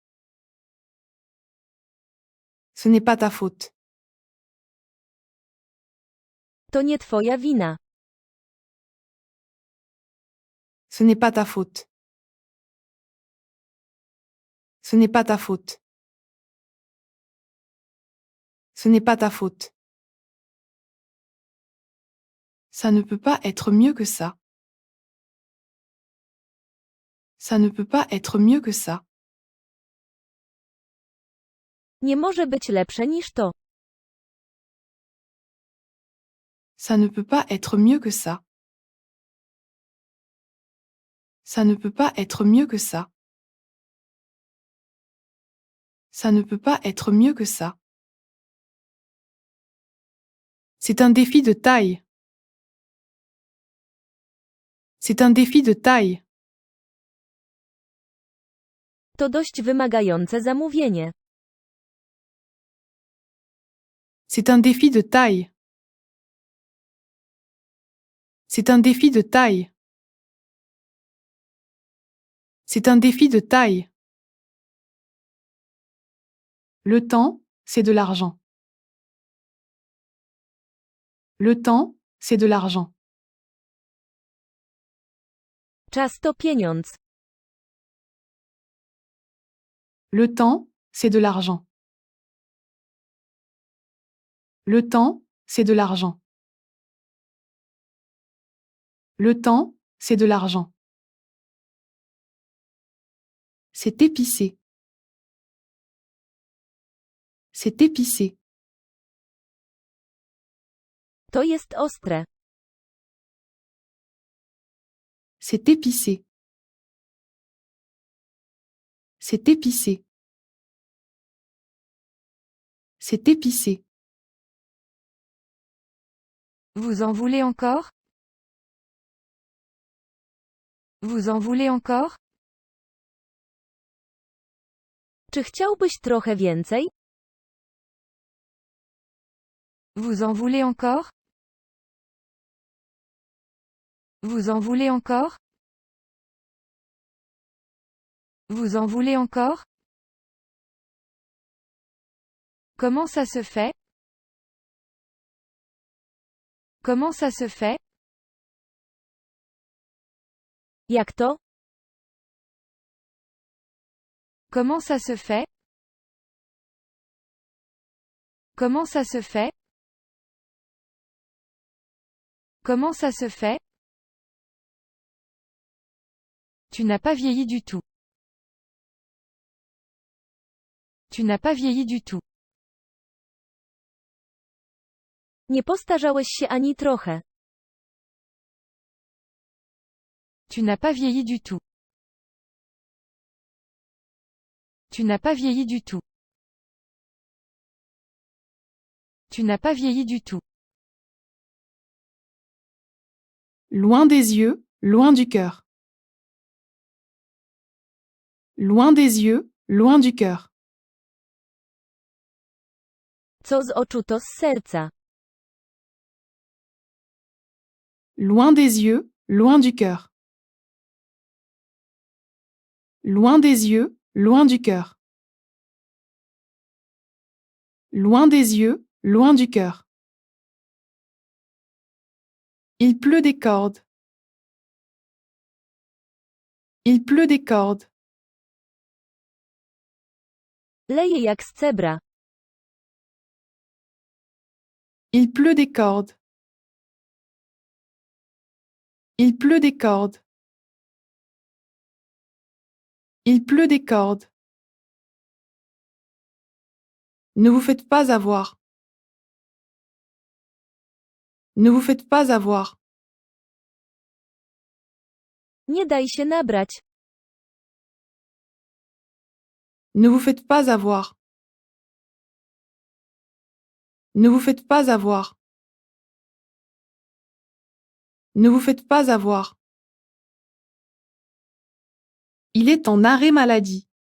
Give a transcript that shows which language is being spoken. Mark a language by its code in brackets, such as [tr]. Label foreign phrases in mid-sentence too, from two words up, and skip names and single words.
[fr] Ce n'est pas ta faute. [pl] To nie twoja wina. [fr] Ce n'est pas ta faute. Ce n'est pas ta faute. Ce n'est pas ta faute. Ça ne peut pas être mieux que ça. Ça ne peut pas être mieux que ça. [pl] Nie może być lepsze niż to. [fr] Ça ne peut pas être mieux que ça. Ça ne peut pas être mieux que ça. Ça ne peut pas être mieux que ça. C'est un défi de taille. C'est un défi de taille. [pl] To dość wymagające zamówienie. [fr] C'est un défi de taille. C'est un défi de taille. C'est un défi de taille. Le temps, c'est de l'argent. Le temps, c'est de l'argent. [pl] Czas to pieniądz. [fr] Le temps, c'est de l'argent. Le temps, c'est de l'argent. Le temps, c'est de l'argent. C'est épicé. C'est épicé. [pl] To jest ostre. [fr] C'est épicé. C'est épicé. C'est épicé. Vous en voulez encore? Vous en voulez encore? [pl] Czy chciałbyś trochę więcej? [fr] Vous en voulez encore? Vous en voulez encore? Vous en voulez encore? Comment ça se fait? Comment ça se fait? [pl] Jak to? [fr] Comment ça se fait? Comment ça se fait? Comment ça se fait? Tu n'as pas vieilli du tout. Tu n'as pas vieilli du tout. [pl] Nie postarzałeś się ani trochę. [fr] Tu n'as pas vieilli du tout. Tu n'as pas vieilli du tout. Tu n'as pas vieilli du tout. Loin des yeux, loin du cœur. Loin des yeux, loin du cœur. [pl] Co z oczu to z serca. [fr] Loin des yeux, loin du cœur. Loin des yeux, loin du cœur. Loin des yeux, loin du cœur. Il pleut des cordes. Il pleut des cordes. [pl] Leje jak z cebra. [fr] Il pleut des cordes. Il pleut des cordes. Il pleut des cordes. Ne vous faites pas avoir. Ne vous faites pas avoir. [pl] Nie daj się nabrać. [fr] Ne vous faites pas avoir. Ne vous faites pas avoir. Ne vous faites pas avoir. Il est en arrêt maladie.